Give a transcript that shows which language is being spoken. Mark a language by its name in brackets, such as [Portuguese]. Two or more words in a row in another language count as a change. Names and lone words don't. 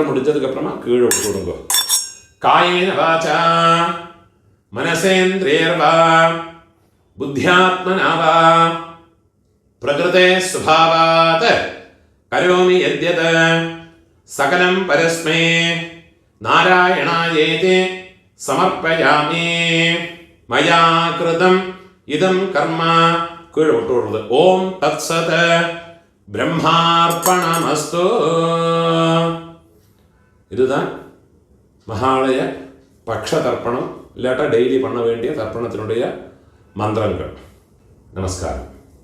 [Tamil] முடிச்சதுக்கப்புறமா கீழொட்டு கொடுக்குக [Sanskrit] കായേന വാച മനസേന്ദ്രിയർവാ ബുദ്ധ്യാത്മനാവാ പ്രകൃതേ സ്വഭാവാത് കരോമി യദ്യത് സകലം പരസ്മൈ നാരായണായേതി സമർപ്പയാമി മയാ കൃതം ഇദം കർമ്മ കീഴോട്ടുള്ളത് ഓം തത്സത് ബ്രഹ്മാർപ്പണമസ്തു. [Tamil] இதுதான் மகாலய பக்ஷ தர்ப்பணம் இல்லாட்டா டெய்லி பண்ண வேண்டிய தர்ப்பணத்தினுடைய மந்திரங்கள். நமஸ்காரம்.